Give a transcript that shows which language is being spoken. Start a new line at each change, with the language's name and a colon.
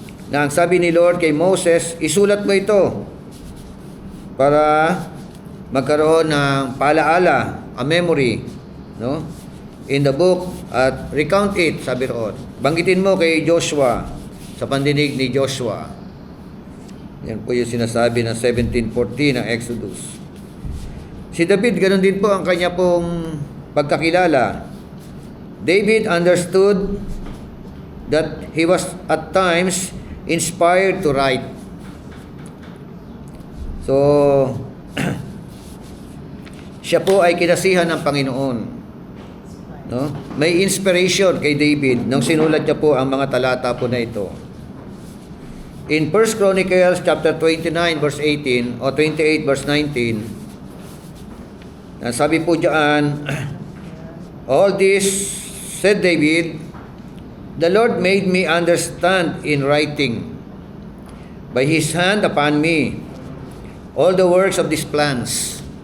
Filipino: Na ang sabi ni Lord kay Moses, isulat mo ito para magkaroon ng paalaala,
English: a memory,
Filipino: no?
English: In the book at recount it,
Filipino: sabi roon. Banggitin mo kay Joshua sa pandinig ni Joshua. Yan po yung sinasabi ng 17:14 ng Exodus. Si David, ganun din po ang kanya pong pagkakilala.
English: David understood that he was at times inspired to write.
Filipino: So, siya po ay kinasihan ng Panginoon. No? May inspiration kay David nung sinulat niya po ang mga talata po na ito.
English: In 1 Chronicles chapter 29 verse 18 o 28 verse 19,
Filipino: sabi po diyan,
English: all this, said David, the Lord made me understand in writing by His hand upon me all the works of these plans.